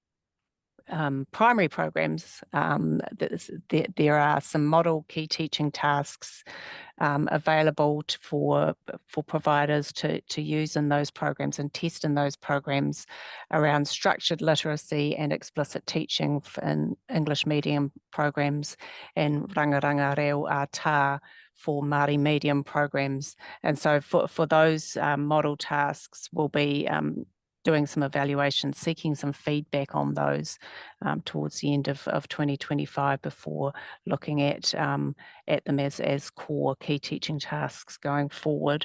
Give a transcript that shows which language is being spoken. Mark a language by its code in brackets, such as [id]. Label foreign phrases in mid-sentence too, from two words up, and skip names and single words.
[en] primary programs, there are some model key teaching tasks available for providers to use in those programs and test in those programs around structured literacy and explicit teaching in English medium programs and [mi] rangaranga reo a tā [en] for Māori medium programs. And so for those model tasks, we'll be doing some evaluation, seeking some feedback on those towards the end of 2025 before looking at them as core key teaching tasks going forward.